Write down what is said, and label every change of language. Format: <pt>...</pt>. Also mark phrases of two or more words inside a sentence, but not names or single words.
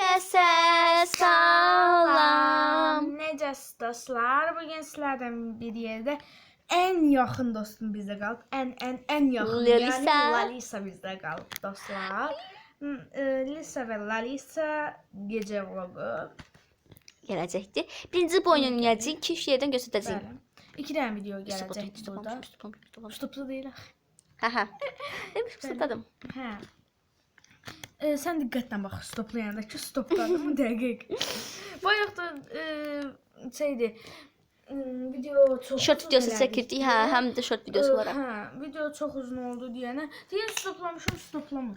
<tr>Herkese salam.</tr> <az>Necəsiz dostlar?</az> <tr>Bugün sizlerden bir yerde en yakın dostum bizde kaldı. En yakın. Lalisa. Yani Lalisa bizde kaldı dostlar. Lisa ve Lalisa gece vlogu.</tr> <az>Gələcəkdir. Birinci bu oyunu oynayacağıq, 2-3 yerdən göstərəcəyik. Bəli.</az> <tr>2 tane video gelecek burada. Stoplu değil.</tr> <az>Hə. Demiş stopdadım. Hə. Sen diqqətlə bax stoplayandakı stopdadım dəqiq. Bayaq da şeydi. Video çox Short videosu çəkirdik, hə, həm də short videosu olaraq. Hə, video çox uzun oldu deyənə, deyir stoplamışam, stoplamır.</az>